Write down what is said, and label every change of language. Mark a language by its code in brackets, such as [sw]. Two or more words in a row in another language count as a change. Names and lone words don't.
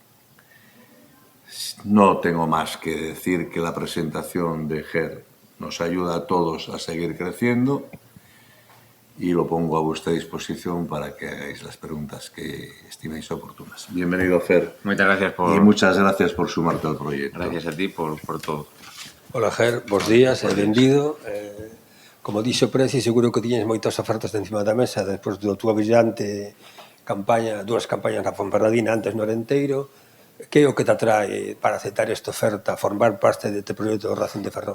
[es] No tengo más que decir que la presentación de GER nos ayuda a todos a seguir creciendo y lo pongo a vuestra disposición para que hagáis las preguntas que estiméis oportunas. Bienvenido, Fer. Muchas gracias y muchas gracias por sumarte al proyecto. Gracias a ti por todo. Hola, Ger, [gl] bons días, benvido. Como dixo Preci, seguro que tiñes moitas ofertas de encima da mesa despois da túa brillante campaña, dúas campañas na Ponferradina, antes no Arenteiro. Que é o que te atrae para aceptar esta oferta, formar parte deste proxecto do Racing de Ferrol?